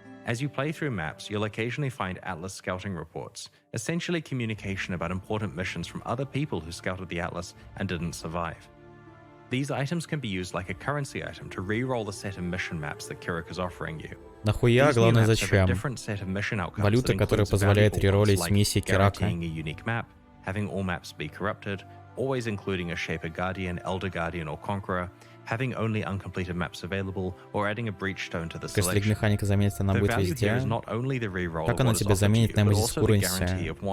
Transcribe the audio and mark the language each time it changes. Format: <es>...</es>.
<en>As you play through maps, you'll occasionally find Atlas scouting reports, essentially communication about important missions from other people who scouted the Atlas and didn't survive. These items can be used like a currency item to re-roll the set of mission maps that Kirik is offering you.</en> <ru>Нахуя, главное зачем? Валюта, которая позволяет реролить миссии Кирака.</ru> <en>Having all maps be corrupted, always including a Shaper Guardian, Elder Guardian, or Conqueror, having only uncompleted maps available, or adding a breach stone to the selection.</en> <ru>Механика заменит, она будет везде. Как она тебе заменит Nemesis Currency?</ru>